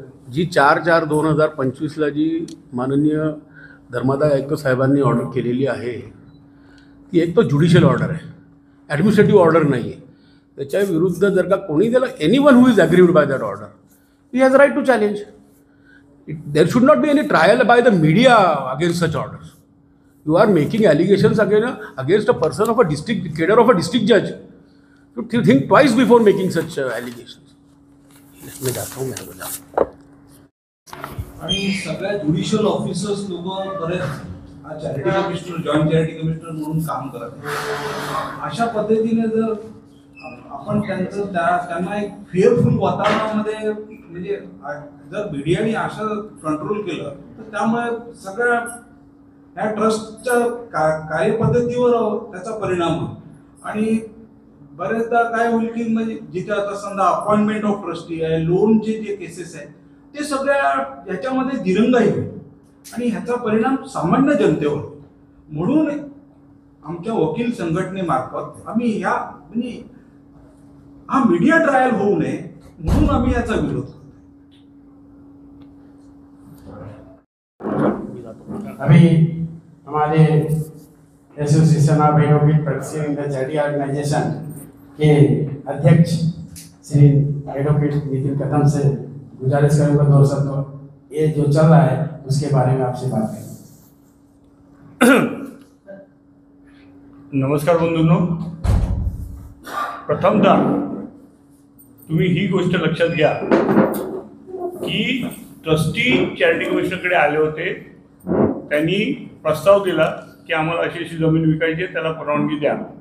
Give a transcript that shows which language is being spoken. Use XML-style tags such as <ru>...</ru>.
<mr>जी 4/4/2025 जी माननीय धर्मादाय आयुक्त साहेबांनी ऑर्डर केलेली आहे ती एक तो ज्युडिशियल ऑर्डर आहे, ॲडमिनिस्ट्रेटिव्ह ऑर्डर नाही आहे। त्याच्या विरुद्ध जर का कोणी त्याला</mr> <en>Anyone who is aggrieved bye that order he has right to challenge it. There should not be any trial by the media against such orders. You R making allegations against a person of a district cadre of a district जज. You think twice before making such allegations.</en> <hi>मैं जाता हूँ मेरे को जा.</hi> <mr>आणि सगळ्या judicial officers लोक बरेच charity commissioner joint charity commissioner म्हणून काम करत आहेत. अशा पद्धतीने जर आपण त्यांना एक फेअरफुल वातावरणामध्ये म्हणजे जर मीडियाने असं कंट्रोल केलं तर त्यामुळे सगळ्या ह्या ट्रस्टच्या कार्यपद्धतीवर त्याचा परिणाम होईल. आणि बरेचदा काय होईल की म्हणजे जिथे आता समजा अपॉइंटमेंट ऑफ ट्रस्टी आहे, लोनचे जे केसेस आहेत ते सगळ्या ह्याच्यामध्ये दिरंगाई होईल आणि ह्याचा परिणाम सामान्य जनतेवर. म्हणून आमच्या वकील संघटनेमार्फत आम्ही या म्हणजे हा मीडिया ट्रायल होऊ नये म्हणून आम्ही याचा विरोध करतो.</mr> <hi>अभी हमारे association of advocate practising in the charity organisation के अध्यक्ष श्री एडवोकेट नितिन कदम से गुजारिश करूंगा 2 शब्द ये जो चल रहा है उसके बारे में आपसे बात करें.</hi> <mr>नमस्कार बंधूंनो, प्रथमतः तुम्ही ही गोष्ट लक्षात घ्या की ट्रस्टी चॅरिटी कमिशनरकडे आले होते. त्यांनी प्रस्ताव दिला की आम्हाला अशी अशी जमीन विकायची आहे, त्याला परवानगी द्या.</mr>